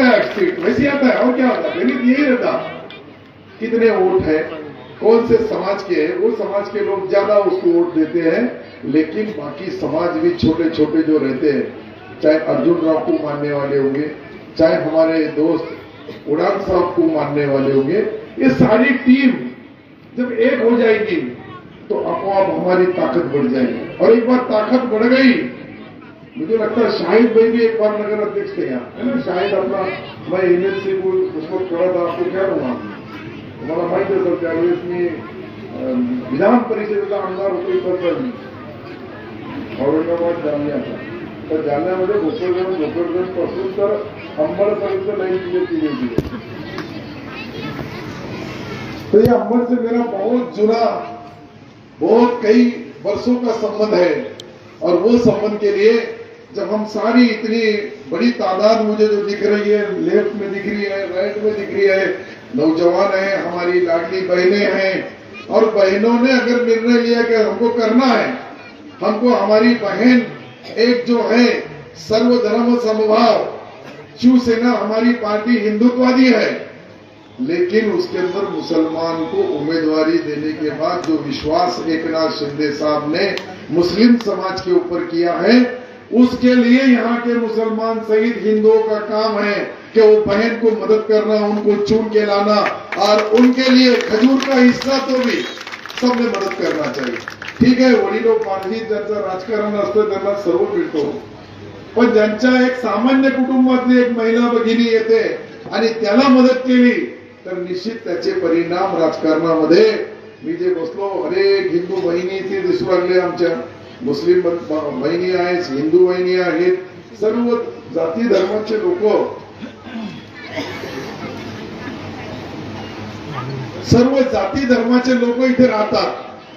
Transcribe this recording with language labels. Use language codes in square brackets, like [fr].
[hi] Seat वैसे आता है और क्या होता है, गणित यही रहता। कितने वोट है, कौन से समाज के है, वो समाज के लोग ज्यादा उसको वोट देते हैं, लेकिन बाकी समाज भी छोटे छोटे जो रहते हैं, चाहे अर्जुन राव को मानने वाले होंगे, चाहे हमारे दोस्त उड़ान साहब को मानने वाले होंगे, ये सारी टीम जब एक हो जाएगी तो अपने आप हमारी ताकत बढ़ जाएगी। और एक बार ताकत बढ़ गई, मुझे लगता है शाहिद भाई भी एक बार नगर अध्यक्ष थे यहाँ, है ना? शाहिद अपना, मैं एमएलसी को उसको खड़ा था, आपको क्या कहूँगा, [mr] तुम्हाला माहिती आहे सर, त्यावेळेस मी विधान परिषदेचा आमदार होतो औरंगाबाद जालन्याचा, तर जालन्यामध्ये भोकरदन पासून तर अंबडपर्यंत लाईन क्लियर केली होती। [hi] तो ये अंबड से मेरा बहुत जुना, बहुत कई वर्षों का संबंध है। और वो संबंध के लिए जब हम सारी इतनी बड़ी तादाद मुझे जो दिख रही है, लेफ्ट में दिख रही है, राइट में दिख रही है, नौजवान है, हमारी लाडली बहनें हैं, और बहनों ने अगर निर्णय लिया कि हमको करना है, हमको हमारी बहन एक जो है सर्वधर्म समभाव, शिवसेना हमारी पार्टी हिंदुत्ववादी है, लेकिन उसके अंदर मुसलमान को उम्मीदवारी देने के बाद जो विश्वास एकनाथ शिंदे साहब ने मुस्लिम समाज के ऊपर किया है, उसके लिए यहाँ के मुसलमान सहित हिंदुओं का काम है कि वो बहन को मदद करना, उनको चुन के लाना, और उनके लिए खजूर का हिस्सा तो भी सबने मदद करना चाहिए। [mr] ठीक आहे, वडिलोपार्जित ज्यांचं राजकारण असतं त्यांना सर्व मिळतो, पण ज्यांच्या एक सामान्य कुटुंबातली एक महिला भगिनी येते आणि त्याला मदत केली तर निश्चित त्याचे परिणाम राजकारणामध्ये, मी जे बसलो, अनेक हिंदू बहिणी ते दिसू लागले, आमच्या मुस्लिम बहिणी आहेत, हिंदू बहिणी आहेत, सर्व जाती धर्माचे लोक, सर्व जाती धर्माचे लोक इथे राहतात।